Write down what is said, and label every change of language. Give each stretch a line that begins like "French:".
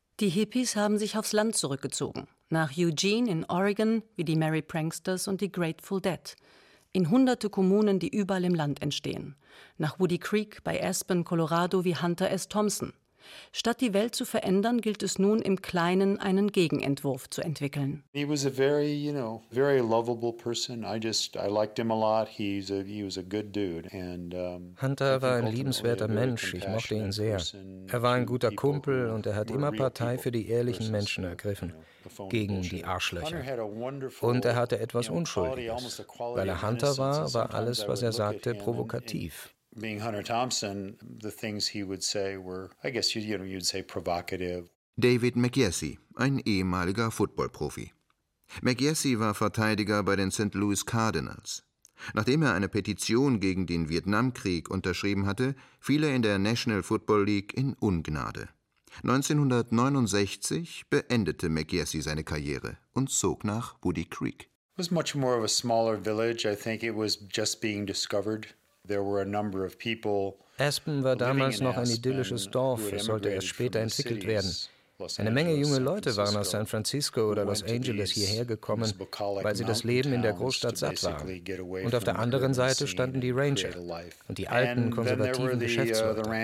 German: Die Hippies haben sich aufs Land zurückgezogen. Nach Eugene in Oregon, wie die Merry Pranksters und die Grateful Dead. In hunderte Kommunen, die überall im Land entstehen. Nach Woody Creek bei Aspen, Colorado, wie Hunter S. Thompson. Statt die Welt zu verändern, gilt es nun im Kleinen einen Gegenentwurf zu entwickeln.
English: He was a very, you know, very lovable person. I liked him a lot. He was a good dude. And
German: Hunter war ein liebenswerter Mensch. Ich mochte ihn sehr. Er war ein guter Kumpel und er hat immer Partei für die ehrlichen Menschen ergriffen. Gegen die Arschlöcher. Und er hatte etwas Unschuldiges. Weil er Hunter war, war alles, was er sagte, provokativ.
English: Being Hunter Thompson, the things he would say were, I guess you, you know, you'd say provocative.
German: David McYessie, ein ehemaliger Football-Profi. McYessie war Verteidiger bei den St. Louis Cardinals. Nachdem er eine Petition gegen den Vietnamkrieg unterschrieben hatte, fiel er in der National Football League in Ungnade. 1969 beendete McYessie seine Karriere und zog nach Woody Creek.
English: It was much more of a smaller village. I think it was just being discovered. There were a number of people.
German: Aspen war damals noch ein idyllisches Dorf, es sollte erst später entwickelt werden. Eine Menge junge Leute waren aus San Francisco oder Los Angeles hierher gekommen, weil sie das Leben in der Großstadt satt waren. Und auf der anderen Seite standen die Rancher und die alten, konservativen Geschäftsleute.